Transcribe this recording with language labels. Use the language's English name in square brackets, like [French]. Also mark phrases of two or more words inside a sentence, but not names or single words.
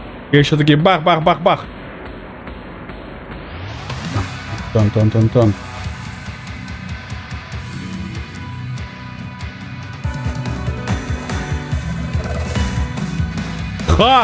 [Russian] И еще такие бах-бах-бах-бах. Тон-тон-тон-тон. Ха!